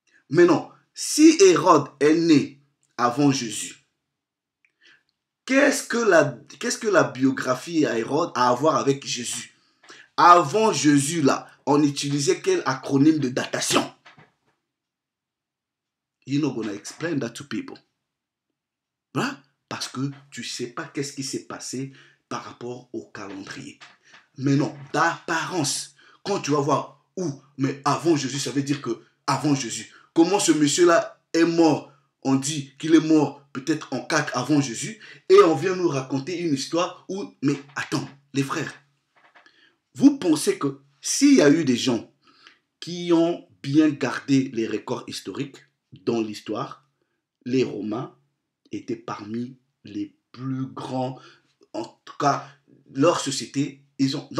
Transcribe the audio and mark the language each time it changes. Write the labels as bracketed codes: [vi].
[fr] Mais non, si Hérode est né avant Jésus, qu'est-ce que la biographie à Hérode a à voir avec Jésus? Avant Jésus, là, on utilisait quel acronyme de datation? [en] You're not going to explain that to people. [fr] Hein? Parce que tu ne sais pas qu'est-ce qui s'est passé par rapport au calendrier. Mais non, d'apparence, quand tu vas voir où, mais avant Jésus, ça veut dire que avant Jésus, comment ce monsieur-là est mort on dit qu'il est mort peut-être en 4 avant Jésus, et on vient nous raconter une histoire où, mais attends, les frères, vous pensez que s'il y a eu des gens qui ont bien gardé les records historiques dans l'histoire, les Romains étaient parmi les plus grands, en tout cas, leur société, ils ont...